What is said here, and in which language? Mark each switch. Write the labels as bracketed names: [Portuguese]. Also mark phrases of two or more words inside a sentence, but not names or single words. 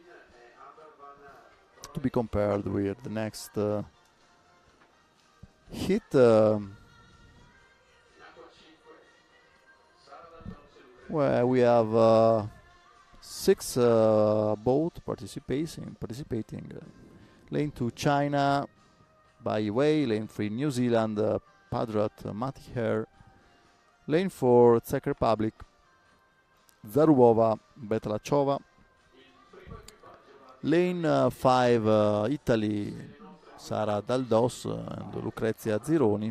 [English] to be compared with the next hit where we have 6 boats participating. Lane 2 China, Bai Wei. Lane 3 New Zealand, Padrat Matiher. Lane 4 Czech Republic, Zarubova Betlachova. Lane 5 Italy, Sara Daldos and Lucrezia Zironi.